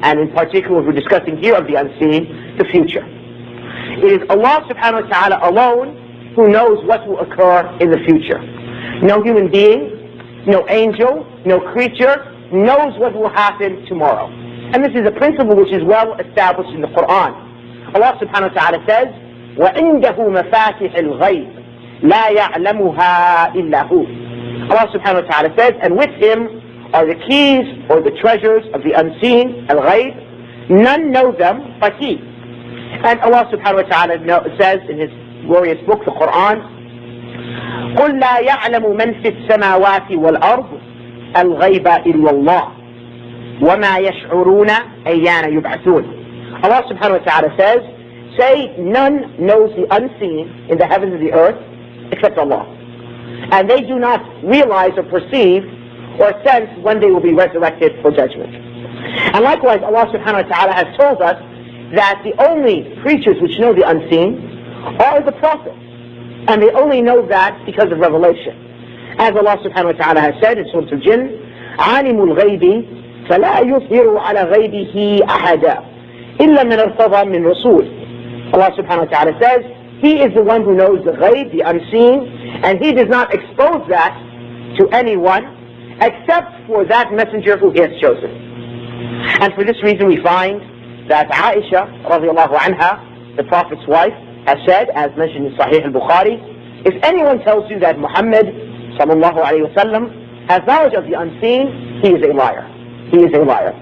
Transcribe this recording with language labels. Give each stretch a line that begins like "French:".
English: And in particular, we're discussing here of the unseen, the future. It is Allah subhanahu wa ta'ala alone who knows what will occur in the future. No human being, no angel, no creature knows what will happen tomorrow. And this is a principle which is well established in the Quran. Allah subhanahu wa ta'ala says,
Arabic: وَعِنْدَهُ مَفَاتِحِ الْغَيْبِ لَا يَعْلَمُهَا إِلَّا هُ.
English: Allah subhanahu wa ta'ala says, and with him are the keys or the treasures of the unseen, al-ghayb, none know them but he. And Allah subhanahu wa ta'ala says in his glorious book, the Quran,
Arabic: قُلْ لَا يَعْلَمُ مَنْ فِي السَّمَاوَاتِ وَالْأَرْضِ الْغَيْبَ إِلَّا اللَّهِ وَمَا يَشْعُرُونَ أَيَّانَ يُبْعَثُونَ.
English: Allah subhanahu wa ta'ala says, say none knows the unseen in the heavens and the earth except Allah. and they do not realize or perceive or sense when they will be resurrected for judgment. And likewise, Allah subhanahu wa ta'ala has told us that the only creatures which know the unseen are the prophets, and they only know that because of revelation. As Allah subhanahu wa ta'ala has said in Surah Al-Jinn,
Arabic: عَالِمُ الْغَيْبِ فَلَا يُظْهِرُ عَلَى غَيْبِهِ أَحَدًا إِلَّا مِنْ ارْتَضَى مِنْ رَسُولٍ.
English: Allah subhanahu wa ta'ala says, He is the one who knows the ghaib, the unseen, and He does not expose that to anyone except for that messenger who He has chosen. And for this reason we find that Aisha radiallahu anha, the Prophet's wife, has said, as mentioned in Sahih al-Bukhari, if anyone tells you that Muhammad sallallahu alayhi wa sallam has knowledge of the unseen, he is a liar. He is a liar.